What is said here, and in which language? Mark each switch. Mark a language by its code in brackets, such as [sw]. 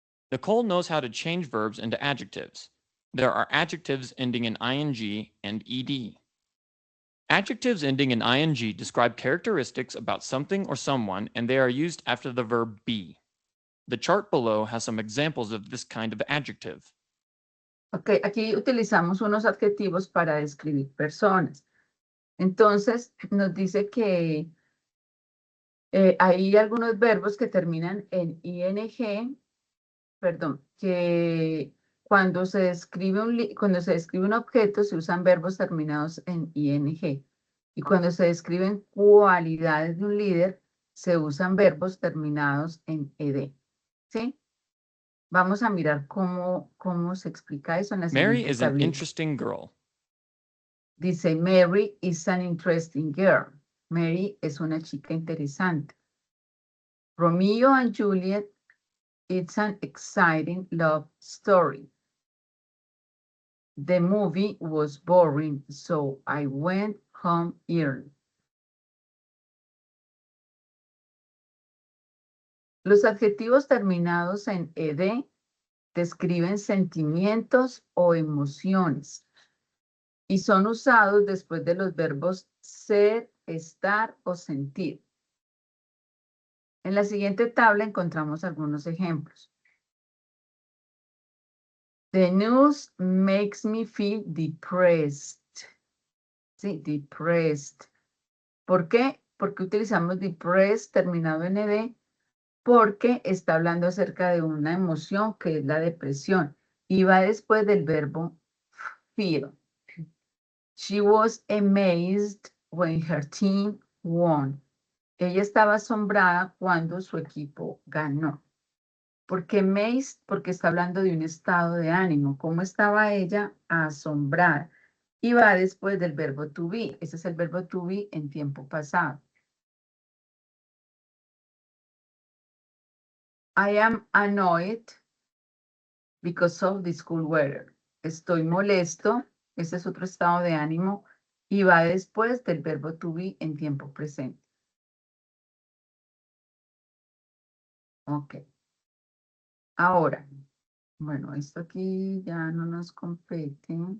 [en] Nicole knows how to change verbs into adjectives. There are adjectives ending in ing and ed. Adjectives ending in ing describe characteristics about something or someone, and they are used after the verb be. The chart below has some examples of this kind of adjective. [es] Ok, aquí utilizamos unos adjetivos para describir personas. Entonces, nos dice que hay algunos verbos que terminan en ing, perdón, que cuando se describe un objeto se usan verbos terminados en ing. Y cuando se describen cualidades de un líder, se usan verbos terminados en ed. ¿Sí? Vamos a mirar cómo se explica eso en la [en] Mary [es] siguiente [en] is an [es] tablilla. [en] interesting girl. Dice, Mary is an interesting girl. [es] Mary es una chica interesante. [en] Romeo and Juliet, it's an exciting love story. The movie was boring, so I went home early. [es] Los adjetivos terminados en ed describen sentimientos o emociones y son usados después de los verbos ser, estar o sentir. En la siguiente tabla encontramos algunos ejemplos. [en] The news makes me feel depressed. [es] Sí, depressed. ¿Por qué? Porque utilizamos depressed terminado en ed, porque está hablando acerca de una emoción que es la depresión y va después del verbo feel. [en] She was amazed when her team won. [es] Ella estaba asombrada cuando su equipo ganó. ¿Por qué amazed? Porque está hablando de un estado de ánimo. ¿Cómo estaba ella? Asombrada. Y va después del verbo to be. Ese es el verbo to be en tiempo pasado. [en] I am annoyed because of the school weather. [es] Estoy molesto. Ese es otro estado de ánimo. Y va después del verbo to be en tiempo presente. Ok. Ahora, bueno, esto aquí ya no nos compete.